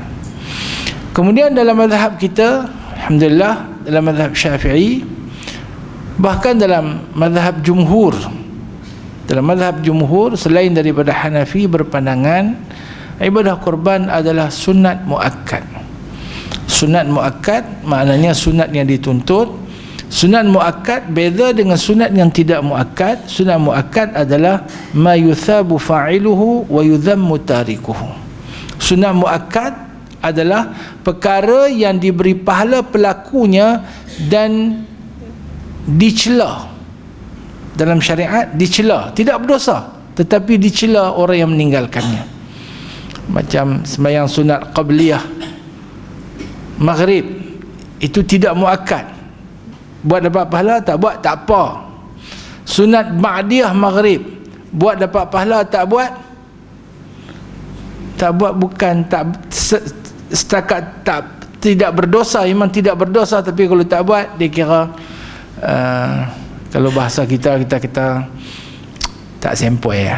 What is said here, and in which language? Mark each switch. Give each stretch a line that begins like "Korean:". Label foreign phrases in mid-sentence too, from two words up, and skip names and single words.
Malay: Kemudian dalam mazhab kita, alhamdulillah, dalam mazhab Syafi'i, bahkan dalam mazhab jumhur selain daripada Hanafi, berpandangan ibadah korban adalah sunat muakkad. Sunat muakkad maknanya sunat yang dituntut. Sunat muakkad beza dengan sunat yang tidak muakkad. Sunat muakkad adalah
Arabic: ما يثاب فاعله ويذم تاركه.
Malay: Sunat muakkad adalah perkara yang diberi pahala pelakunya dan dicela. Dalam syariat dicela, tidak berdosa, tetapi dicela orang yang meninggalkannya. Macam sembahyang sunat qabliyah maghrib, itu tidak muakkad, buat dapat pahala, tak buat tak apa. Sunat ba'diyah maghrib, buat dapat pahala, tak buat bukan tak setakat tak tidak berdosa, memang tidak berdosa, tapi kalau tak buat dia kira kalau bahasa kita tak sempoi ya.